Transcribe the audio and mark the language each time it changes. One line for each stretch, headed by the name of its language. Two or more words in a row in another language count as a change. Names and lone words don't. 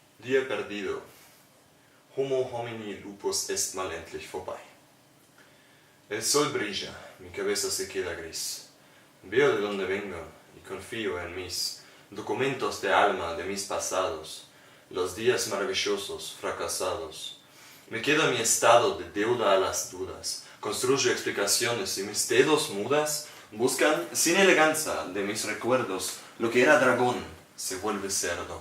Spanish: día perdido.
Latin: Homo homini lupus est
German: mal endlich vorbei.
Spanish: El sol brilla, mi cabeza se queda gris. Veo de dónde vengo y confío en mis documentos de alma de mis pasados, los días maravillosos, fracasados. Me quedo en mi estado de deuda a las dudas, construyo explicaciones y mis dedos mudas buscan sin elegancia de mis recuerdos lo que era dragón se vuelve cerdo.